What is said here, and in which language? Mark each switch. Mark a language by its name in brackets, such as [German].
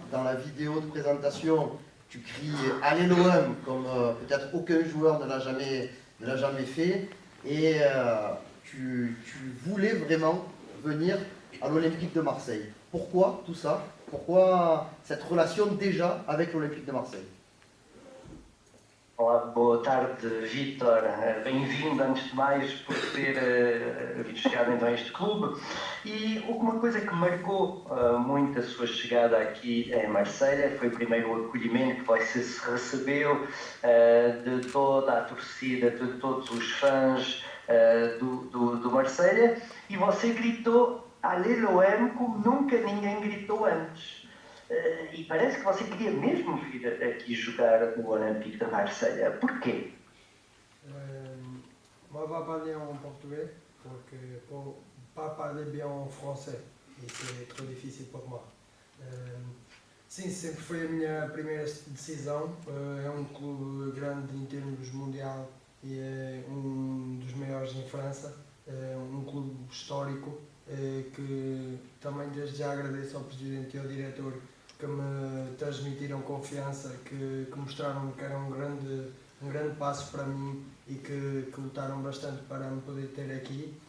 [French] Dans la vidéo de présentation, tu cries « Allez l'OM » comme peut-être aucun joueur ne l'a jamais fait. Et tu voulais vraiment venir à l'Olympique de Marseille. Pourquoi tout ça? Pourquoi cette relation déjà avec l'Olympique de Marseille? [Portuguese] Olá, boa tarde, Vítor. Bem-vindo, antes de mais, por ter chegado então a este clube. E uma coisa que marcou muito a sua chegada aqui em Marselha foi o primeiro acolhimento que você se recebeu de toda a torcida, de todos os fãs do Marselha, e você gritou Allez l'OM como nunca ninguém gritou antes. E parece que você queria mesmo vir aqui jogar no Olympique de Marseille. Porquê? [French] Moi, je vais parler en portugais parce que pour pas parler bien en français, et c'est trop difficile pour moi. [Portuguese] Sim, sempre foi a minha primeira decisão. É clube grande em termos mundial e é dos maiores em França. É clube histórico que também desde já agradeço ao presidente e ao diretor que me transmitiram confiança, que mostraram que era um grande passo para mim e que lutaram bastante para me poder ter aqui.